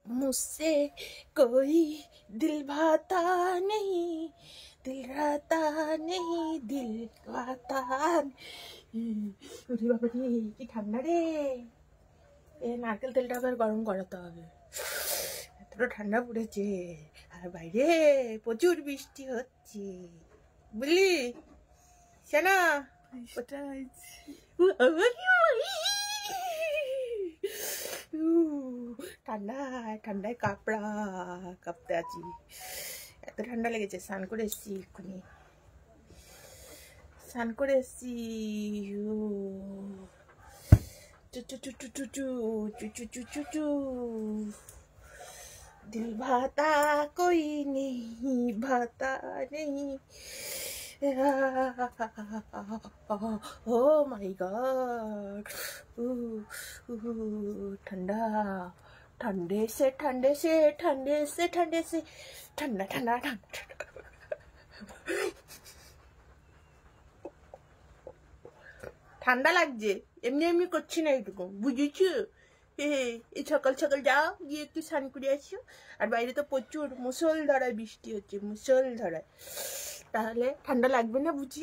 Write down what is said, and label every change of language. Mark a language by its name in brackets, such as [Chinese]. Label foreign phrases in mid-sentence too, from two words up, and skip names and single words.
[Hindi] मुझसे कोई दिल भाता नहीं, दिल रहता नहीं, दिल भाता नहीं। बाबा रे [Bangla] কি ঠান্ডা রে, এই নারকেল তেলটা আবার গরম করাতে হবে, এতটা ঠান্ডা পড়েছে। আর বাইরে প্রচুর বৃষ্টি হচ্ছে, বুঝলি শোনা? ঠান্ডায় ঠান্ডায় কাঁপতে আছি, এত ঠান্ডা লেগেছে। স্নান করে এসছি, এক্ষুনি স্নান করে এসছি। [Hindi] दिल भाता कोई नहीं, भाता नहीं। [English] Oh my God, [Hindi] ठंडा, ठंडे से ठंडे से ठंडे से ठंडे से ठंडा ठंडा ठंडा। [Bangla] ঠান্ডা লাগছে, এমনি এমনি করছি না, এইটুকু বুঝেছো? এই সকাল সকাল যাও, গিয়ে একটু স্নান করে আসো। আর বাইরে তো প্রচুর মুষলধারায় বৃষ্টি হচ্ছে, মুষলধারায়, তাহলে ঠান্ডা লাগবে না বুঝি?